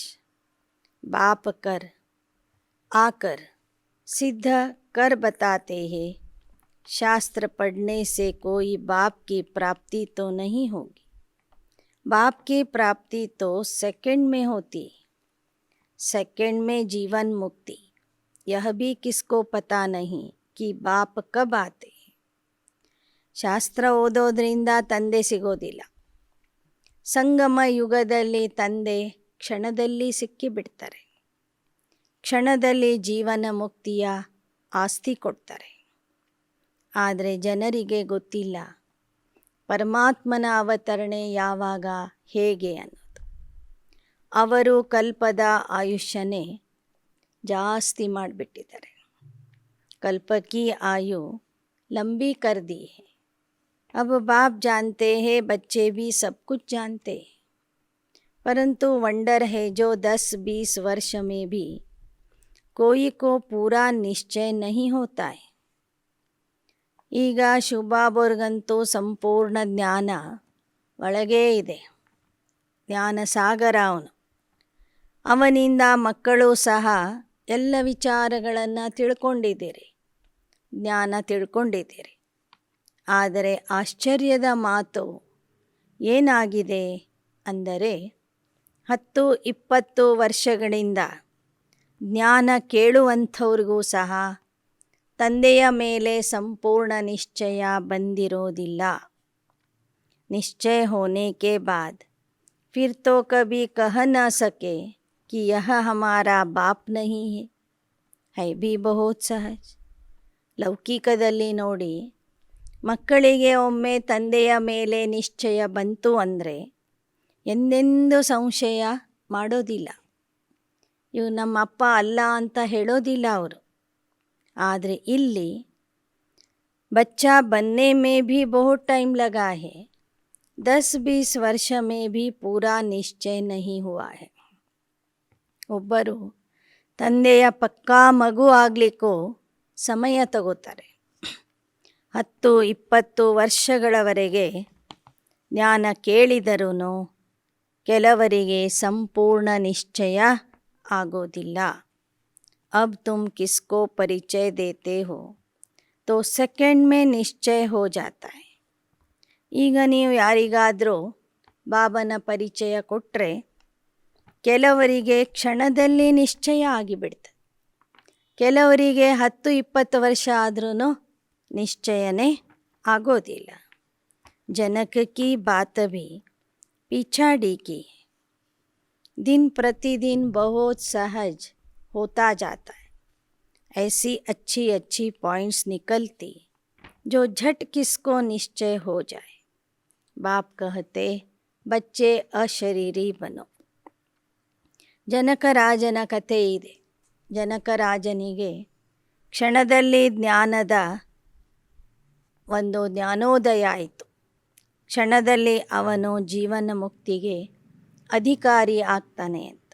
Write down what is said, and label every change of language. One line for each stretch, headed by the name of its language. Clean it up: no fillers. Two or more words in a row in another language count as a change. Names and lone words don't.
Hindi: बाप कर आकर सिद्ध कर बताते हैं शास्त्र पढ़ने से कोई बाप की प्राप्ति तो नहीं होगी. बाप की प्राप्ति तो सेकंड में होती, सेकंड में जीवन मुक्ति. यह भी किसको पता नहीं कि बाप कब आते.
Kannada: ಶಾಸ್ತ್ರ ಓದೋದ್ರಿಂದ ತಂದೆ ಸಿಗೋದಿಲ್ಲ. ಸಂಗಮ ಯುಗದಲ್ಲಿ ತಂದೆ ಕ್ಷಣದಲ್ಲಿ ಸಿಕ್ಕಿಬಿಡ್ತಾರೆ. ಕ್ಷಣದಲ್ಲಿ ಜೀವನ ಮುಕ್ತಿಯ ಆಸ್ತಿ ಕೊಡ್ತಾರೆ. ಆದರೆ ಜನರಿಗೆ ಗೊತ್ತಿಲ್ಲ ಪರಮಾತ್ಮನ ಅವತರಣೆ ಯಾವಾಗ ಹೇಗೆ ಅನ್ನೋದು. ಅವರು ಕಲ್ಪದ ಆಯುಷ್ಯನೇ ಜಾಸ್ತಿ ಮಾಡಿಬಿಟ್ಟಿದ್ದಾರೆ.
Hindi: कल्पकी आयु लंबी कर दी है. अब बाप जानते हैं, बच्चे भी सब कुछ जानते हैं, परंतु वंडर है जो 10-20 वर्ष में भी कोई को पूरा निश्चय नहीं होता है.
Kannada: ಈಗ ಶುಭಾಬರ್ಗಂತೂ ಸಂಪೂರ್ಣ ಜ್ಞಾನ ಒಳಗೇ ಇದೆ. ಜ್ಞಾನ ಸಾಗರ ಅವನು. ಅವನಿಂದ ಮಕ್ಕಳು ಸಹ ಎಲ್ಲ ವಿಚಾರಗಳನ್ನು ತಿಳ್ಕೊಂಡಿದ್ದೀರಿ, ಜ್ಞಾನ ತಿಳ್ಕೊಂಡಿದ್ದೀರಿ. ಆದರೆ ಆಶ್ಚರ್ಯದ ಮಾತು ಏನಾಗಿದೆ ಅಂದರೆ 10-20 ವರ್ಷಗಳಿಂದ ಜ್ಞಾನ ಕೇಳುವಂಥವ್ರಿಗೂ ಸಹ ತಂದೆಯ ಮೇಲೆ ಸಂಪೂರ್ಣ ನಿಶ್ಚಯ ಬಂದಿರೋದಿಲ್ಲ.
Hindi: निश्चय होने के बाद फिर तो कभी कह न सके कि यह हमारा बाप नहीं है भी बहुत सहज.
Kannada: ಲೌಕಿಕದಲ್ಲಿ ನೋಡಿ, ಮಕ್ಕಳಿಗೆ ಒಮ್ಮೆ ತಂದೆಯ ಮೇಲೆ ನಿಶ್ಚಯ ಬಂತು ಅಂದರೆ ಎಂದೆಂದೂ ಸಂಶಯ ಮಾಡೋದಿಲ್ಲ. ಇವು ನಮ್ಮ ಅಪ್ಪ ಅಲ್ಲ ಅಂತ ಹೇಳೋದಿಲ್ಲ ಅವರು. ಆದರೆ ಇಲ್ಲಿ
Hindi: बच्चा बनने में भी बहुत टाइम लगा है, 10-20 ವರ್ಷ में भी पूरा निश्चय नहीं हुआ है.
Kannada: ಒಬ್ಬರು ತಂದೆಯ ಪಕ್ಕಾ ಮಗು ಆಗಲಿಕ್ಕೂ ಸಮಯ ತಗೋತಾರೆ. 10-20 ವರ್ಷಗಳವರೆಗೆ ಜ್ಞಾನ ಕೇಳಿದರೂ ಕೆಲವರಿಗೆ ಸಂಪೂರ್ಣ ನಿಶ್ಚಯ ಆಗೋದಿಲ್ಲ.
Hindi: अब तुम किसको परिचय देते हो तो सेकंड में निश्चय हो जाता है.
Kannada: ಈಗ ನೀವು ಯಾರಿಗಾದರೂ ಬಾಬನ ಪರಿಚಯ ಕೊಟ್ಟರೆ ಕೆಲವರಿಗೆ ಕ್ಷಣದಲ್ಲಿ ನಿಶ್ಚಯ ಆಗಿಬಿಡ್ತದೆ. ಕೆಲವರಿಗೆ 10-20 ವರ್ಷ ಆದ್ರೂ ನಿಶ್ಚಯನೇ ಆಗೋದಿಲ್ಲ.
Hindi: जनक की बात भी पिछाड़ी की है. दिन प्रतिदिन बहुत सहज होता जाता है. ऐसी अच्छी अच्छी पॉइंट्स निकलती जो झट किसको निश्चय हो जाए. बाप कहते बच्चे अशरीरी बनो.
Kannada: ಜನಕರಾಜನ ಕಥೆ ಇದೆ. ಜನಕರಾಜನಿಗೆ ಕ್ಷಣದಲ್ಲಿ ಜ್ಞಾನದ ಒಂದು ಜ್ಞಾನೋದಯ ಆಯಿತು. ಕ್ಷಣದಲ್ಲಿ ಅವನು ಜೀವನ ಮುಕ್ತಿಗೆ ಅಧಿಕಾರಿ ಆಗ್ತಾನೆ ಅಂತ.